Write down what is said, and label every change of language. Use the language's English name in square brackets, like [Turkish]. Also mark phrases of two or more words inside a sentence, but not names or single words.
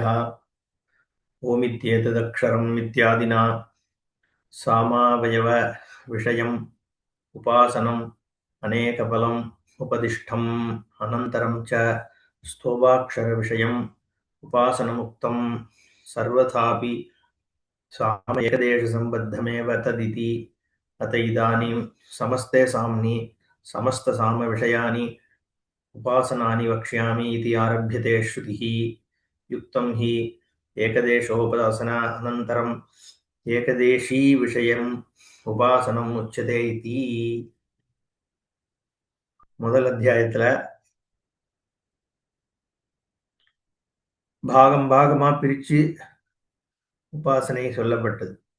[Sanskrit] ओमित्येतदक्षरम् इत्यादिना सामावयवविषयम् उपासनम् अनेकफलम् उपदिष्टम् अनन्तरं च स्तोभाक्षरविषयम् उपासनमुक्तं सर्वथापि साम एकदेशसम्बद्धमेव तदिति. अत इदानीं समस्ते साम्नि समस्तसामविषयानि उपासनानि वक्ष्यामि इति आरभ्यते श्रुतिः. युक्तं हि एकदेशोपासना अनन्तरम् एकदेशि विषयं उपासनं उच्यते इति. [Tamil] முதல் அத்தியாயத்துல பாகம் பாகமா பிரிச்சு உபாசனை சொல்லப்பட்டது.